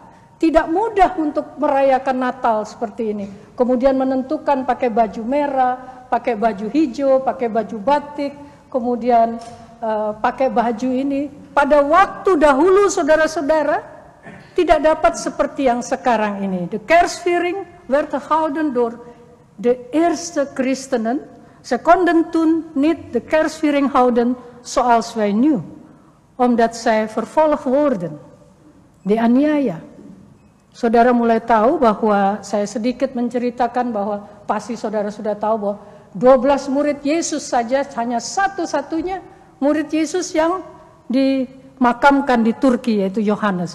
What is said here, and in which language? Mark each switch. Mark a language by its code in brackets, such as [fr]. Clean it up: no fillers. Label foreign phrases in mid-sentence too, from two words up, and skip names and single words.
[id] Tidak mudah untuk merayakan Natal seperti ini. Kemudian menentukan pakai baju merah, pakai baju hijau, pakai baju batik, kemudian pakai baju ini. Pada waktu dahulu saudara-saudara tidak dapat seperti yang sekarang ini. [nl] De Kerstviering werd gehouden door de eerste christenen. Ze konden toen niet de Kerstviering houden zoals wij nu. Omdat zij vervolgd worden. [id] Dianiaya. Saudara mulai tahu bahwa saya sedikit menceritakan bahwa pasti saudara sudah tahu bahwa 12 murid Yesus saja hanya satu-satunya murid Yesus yang dimakamkan di Turki, yaitu Yohanes.